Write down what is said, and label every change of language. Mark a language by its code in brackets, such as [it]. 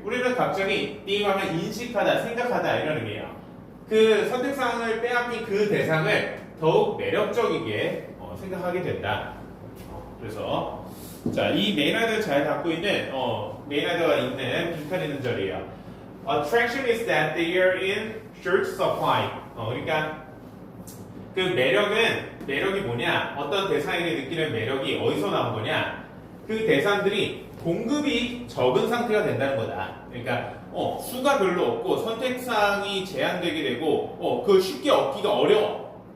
[ko] 우리는 갑자기 deem하면 인식하다, 생각하다 이런 의미예요. 그 선택사항을 빼앗긴 그 대상을 더욱 매력적이게 생각하게 된다. 그래서 자, 이 메인 아이디어를 잘 갖고 있는 메인 아이디어가 있는 빈칸 있는 절이에요. [en] Attraction is that they are in short supply. [ko] 그러니까 그 매력이 뭐냐? 어떤 대상에게 느끼는 매력이 어디서 나온 거냐? 그 대상들이 공급이 적은 상태가 된다는 거다. 그러니까 수가 별로 없고 선택사항이 제한되게 되고 그걸 쉽게 얻기가 어려워.